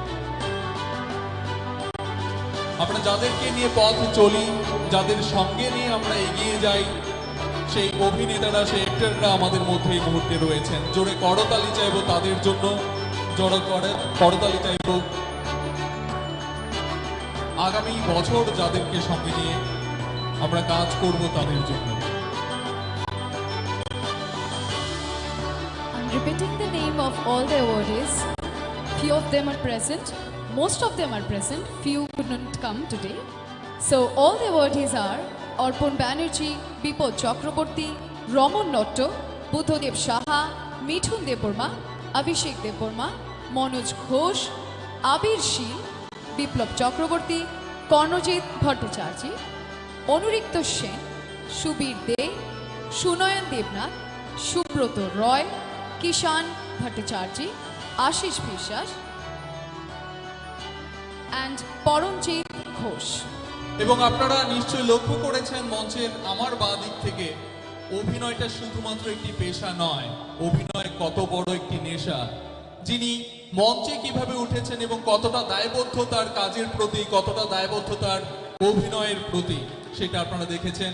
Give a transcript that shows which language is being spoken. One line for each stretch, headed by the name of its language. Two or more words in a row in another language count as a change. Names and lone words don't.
Bangla: আমরা যাদেরকে নিয়ে পথ চলি, যাদের সঙ্গে নিয়ে আমরা এগিয়ে যাই, সেই অভিনেতারা, সেই অ্যাক্টররা আমাদের মধ্যে এই মুহূর্তে রয়েছেন। জোরে করতালি চাইবো তাদের জন্য, জোরে করতালি চাইবো আগামী বছর যাদেরকে সঙ্গে নিয়ে আমরা কাজ করব তাদের জন্য।
English: I'm repeating the name of all the awardees. Few of them are present. Most of them are present. Few couldn't come today. So all the awardees are Arpan Banerjee, Bipod Chakraborty, Raman Notto, Buddhadev Saha, Mithun Deborma, Abhishek Deborma, Manoj Ghosh, Abir Shil, Biplab Chakraborty, Karnojit Bhattacharjee, Onurikto Sen, Shubir De, Sunayan Devnath, Subroto Roy, Kishan Bhattacharjee, Ashish Bishas, and Paramjit Ghosh.
Bangla: এবং আপনারা নিশ্চয়ই লক্ষ্য করেছেন মঞ্চের আমার বাঁ দিক থেকে, অভিনয়টা শুধুমাত্র একটি পেশা নয়, অভিনয় কত বড় একটি নেশা। যিনি মঞ্চে কিভাবে উঠেছেন এবং কতটা দায়বদ্ধ তার কাজের প্রতি, কতটা দায়বদ্ধ তার অভিনয়ের প্রতি, সেটা আপনারা দেখেছেন।